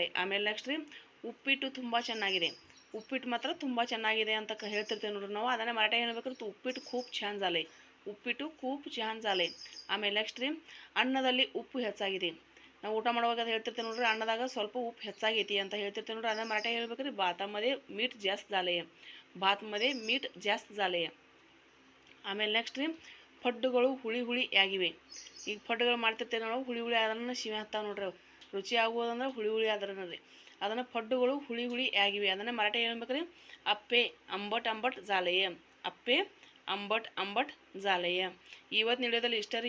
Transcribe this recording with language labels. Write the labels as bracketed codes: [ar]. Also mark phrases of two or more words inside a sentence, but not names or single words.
[kn] ಆಮೇಲೆ ನೆಕ್ಸ್ಟ್ ರೀ, ಉಪ್ಪಿಟ್ಟು ತುಂಬ ಚೆನ್ನಾಗಿದೆ. ಉಪ್ಪಿಟ್ಟು ಮಾತ್ರ ತುಂಬ ಚೆನ್ನಾಗಿದೆ ಅಂತ ಹೇಳ್ತಿರ್ತೀವಿ ನೋಡ್ರಿ ನಾವು. ಅದನ್ನು ಮರಾಠಿ ಹೇಳ್ಬೇಕ್ರಿ, [mr] उपीट खूप छान झाले. उपीट खूप छान झाले. [kn] ಆಮೇಲೆ ನೆಕ್ಸ್ಟ್ ರೀ, ಅನ್ನದಲ್ಲಿ ಉಪ್ಪು ಹೆಚ್ಚಾಗಿದೆ. ನಾವು ಊಟ ಮಾಡುವಾಗ ಅದು ಹೇಳ್ತಿರ್ತೀವಿ ನೋಡ್ರಿ, ಅನ್ನದಾಗ ಸ್ವಲ್ಪ ಉಪ್ಪು ಹೆಚ್ಚಾಗೈತಿ ಅಂತ ಹೇಳ್ತಿರ್ತೀವಿ ನೋಡ್ರಿ. ಅದನ್ನು ಮರಾಠಿ ಹೇಳ್ಬೇಕ್ರಿ, [mr] भातामध्ये मीठ जास्त झाले. भातमध्ये मीठ जास्त झाले. [kn] ಆಮೇಲೆ ನೆಕ್ಸ್ಟ್ ರೀ, ಪಡ್ಡುಗಳು ಹುಳಿ ಹುಳಿ ಆಗಿವೆ. ಈಗ ಪಡ್ಡುಗಳು ಮಾಡ್ತಿರ್ತೇವೆ ನಾವು, ಹುಳಿ ಹುಳಿ ಆದ್ರೂ ಶಿವೆ ಹತ್ತಾವ ನೋಡ್ರಿ. ರುಚಿ ಆಗುವುದಂದ್ರೆ ಹುಳಿ ಹುಳಿ ಆದ್ರೂ ರೀ. ಅದನ್ನು ಪಡ್ಡುಗಳು ಹುಳಿ ಹುಳಿ ಆಗಿವೆ. ಅದನ್ನು ಮರಾಠಿ ಹೇಳ್ಬೇಕ್ರಿ, [mr] अप्पे आंबट आंबट झालेय. अप्पे आंबट आंबट झालेय. [kn] ಇವತ್ತು ವಿಡಿಯೋದಲ್ಲಿ ಇಷ್ಟ ರೀ.